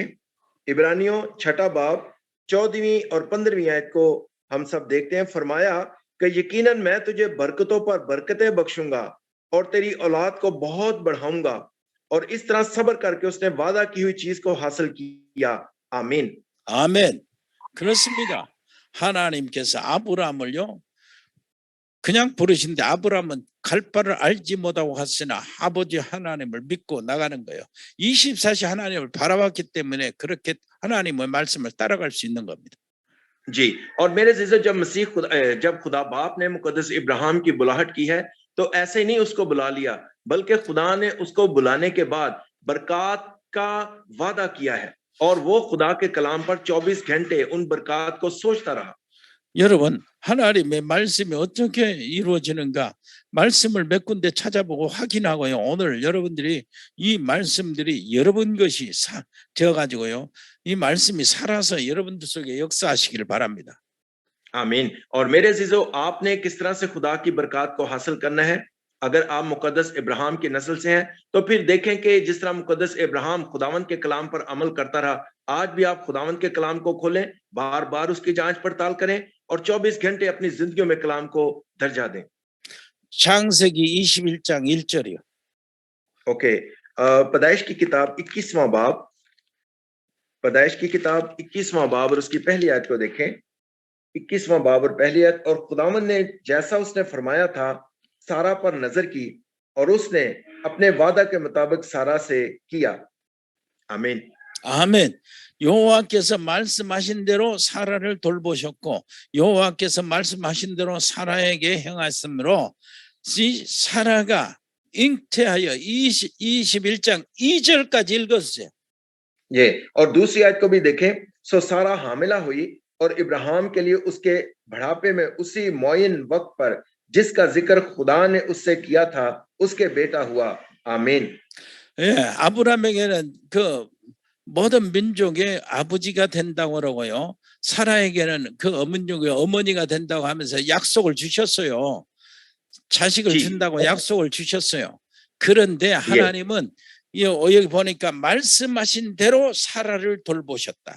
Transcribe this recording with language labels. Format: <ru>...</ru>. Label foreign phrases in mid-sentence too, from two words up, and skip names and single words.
<ur>عبرانیوں 6 باب 14ویں اور 15ویں آیت کو ہم سب دیکھتے ہیں. فرمایا کہ یقیناً میں تجھے برکتوں پر برکتیں بخشوں گا اور تیری اولاد کو بہت بڑھاؤں گا. اور اس طرح صبر کر کے اس نے وعدہ کی ہوئی چیز کو حاصل کیا. आमीन।</ur> <ko>아멘. 그렇습니다. 하나님께서 아브라함을요 그냥 부르신데 아브라함은 갈 바를 알지 못하고 갔으나 아버지 하나님을 믿고 나가는 거예요. 24시 하나님을 바라봤기 때문에 그렇게 하나님의 말씀을 따라갈 수 있는 겁니다.</ko> <ur>جی، اور میرے عزیزوں، جب خدا باپ نے مقدس ابراہیم کی بلاہٹ کی ہے تو ایسے نہیں اس کو بلا لیا، بلکہ خدا نے اس کو بلانے کے بعد برکت کا وعدہ کیا ہے. اور وہ خدا کے کلام پر 24 گھنٹے ان برکت کو سوچتا رہا.</ur> <ko>여러분, 하나님의 말씀이 어떻게 이루어지는가? 말씀을 몇 군데 찾아보고 확인하고요. 오늘 여러분들이 이 말씀들이 여러분 것이 되어 가지고요. 이 말씀이 살아서 여러분들 속에 역사하시기를 바랍니다.</ko> <ur>आमीन। اور میرے عزیزوں، آپ نے کس طرح سے خدا کی برکت کو حاصل کرنا ہے? اگر آپ مقدس ابراہیم کی نسل سے ہیں، تو پھر دیکھیں کہ جس طرح مقدس ابراہیم خداوند کے کلام پر عمل کرتا رہا، آج بھی آپ خداوند کے کلام کو کھولیں، بار بار اس کی جانچ پڑتال کریں اور 24 گھنٹے اپنی زندگیوں میں کلام کو درجہ دیں.</ur> <ko>창세기 21장 1절이요.</ko> <ur>اوکے، پیدائش کی کتاب 21واں باب، پیدائش کی کتاب 21واں باب اور اس کی پہلی آیت کو دیکھیں. 21واں باب اور پہلی آیت. اور خداوند نے جیسا اس نے فرمایا تھا سارہ پر نظر کی اور اس نے اپنے وعدہ کے مطابق سارہ سے کیا. आमीन।</ur> <ko>아멘. 여호와께서 말씀하신 대로 사라를 돌보셨고 여호와께서 말씀하신 대로 사라에게 행하심으로 이 사라가 잉태하여 21장 2절까지 읽었어요.</ko> <ur>یہ اور دوسری آیت کو بھی دیکھیں۔ سو سارہ حاملہ ہوئی اور ابراہیم کے لیے اس کے بڑھاپے میں اسی معین وقت پر جس کا ذکر خدا نے اس سے کیا تھا اس کے بیٹا ہوا. आमीन।</ur> <ko>예, 아브라함에게는 그 모든 민족의 아버지가 된다고 그러고요. 사라에게는 그 민족의 어머니가 된다고 하면서 약속을 주셨어요. 자식을 준다고 약속을 주셨어요. 그런데 하나님은 여기 보니까 말씀하신 대로 사라를 돌보셨다.</ko>